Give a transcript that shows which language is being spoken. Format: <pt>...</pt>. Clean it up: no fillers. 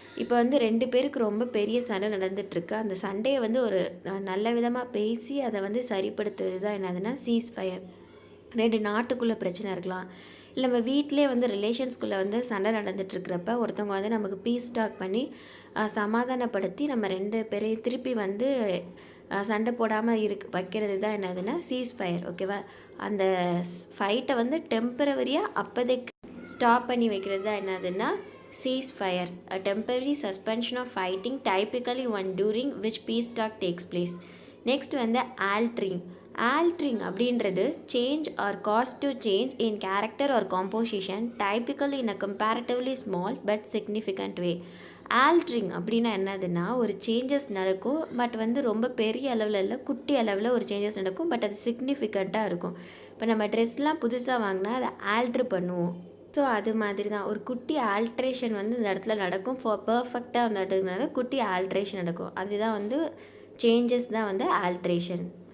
<ta>இப்போ வந்து 2 பேருக்கு ரொம்ப பெரிய சண்டை நடந்துகிட்ருக்கு. அந்த சண்டையை வந்து ஒரு நல்ல விதமாக பேசி அதை வந்து சரிப்படுத்துறது தான் என்னதுன்னா சீஸ்ஃபயர். 2 நாட்டுக்குள்ளே பிரச்சனை இருக்கலாம், இல்லை நம்ம வீட்டிலே வந்து ரிலேஷன்ஸ்குள்ளே வந்து சண்டை நடந்துகிட்ருக்கிறப்ப ஒருத்தவங்க வந்து நமக்கு பீஸ் டாக் பண்ணி சமாதானப்படுத்தி நம்ம 2 பேரையும் திருப்பி வந்து சண்டை போடாமல் வைக்கிறது தான் என்னதுன்னா சீஸ்ஃபயர். ஓகேவா? அந்த ஃபைட்டை வந்து டெம்பரவரியாக அப்போதைக்கு ஸ்டாப் பண்ணி வைக்கிறது தான் என்னதுன்னா</ta> <en>ceasefire, a temporary suspension of fighting typically one during which peace talk takes place. Next வந்து altering அப்படின்றது change or cause to change in character or composition typically in a comparatively small but significant way.</en> <ta>altering அப்படின்னா என்னதுன்னா ஒரு changes நடக்கும், but வந்து ரொம்ப பெரிய அளவில் இல்லை, குட்டி அளவில் ஒரு சேஞ்சஸ் நடக்கும், பட் அது சிக்னிஃபிகண்ட்டாக இருக்கும். இப்போ நம்ம ட்ரெஸ்லாம் புதுசாக வாங்கினா அதை ஆல்ட்ரு பண்ணுவோம். ஸோ அது மாதிரி தான் ஒரு குட்டி ஆல்ட்ரேஷன் வந்து இந்த இடத்துல நடக்கும். பர்ஃபெக்டாக அந்த இடத்துனால குட்டி ஆல்ட்ரேஷன் நடக்கும். அதுதான் வந்து சேஞ்சஸ் தான் வந்து ஆல்ட்ரேஷன்.</ta>